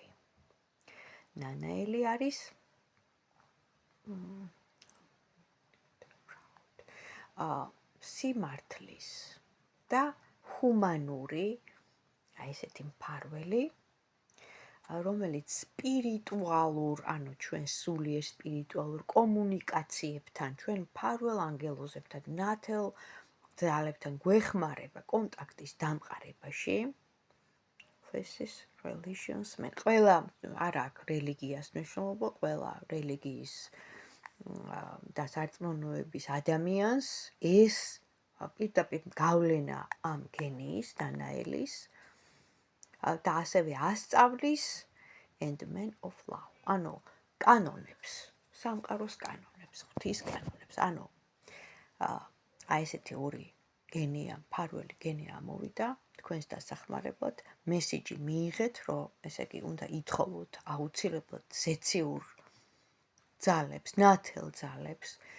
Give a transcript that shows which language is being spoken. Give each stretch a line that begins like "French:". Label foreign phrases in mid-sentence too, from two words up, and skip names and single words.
Georgian: ნანაელი არის სიმართლის და ჰუმანური, აი ესეთი მფარველი, რომელიც სპირიტუალურ, ანუ ჩვენ სულიერ სპირიტუალურ კომუნიკაციებთან, ჩვენ მფარველ ანგელოზებთან, ნათელ ძალებთან გვეხმარება კონტაქტის დამყარებაში.
English: Faces, religions,
Georgian: მე ყველა არ აქვს რელიგიას მნიშვნელობა, ყველა რელიგიის და სარწმუნოების ადამიანს ეს პირდაპირ გავლენა ამ გენიის, დანაელის და ასევე ასწავლის
English: and man of love,
Georgian: ანუ კანონებს, სამყაროს კანონებს, ღვთის კანონებს. ანუ აი ესეთი ორი გენია, მფარველი გენია ამოვიდა თქვენს დასახმარებლად, მესიჯი მიიღეთ, რომ ესე იგი უნდა ითხოვოთ აუცილებლად ზეციურ ძალებს, ნათელ ძალებს.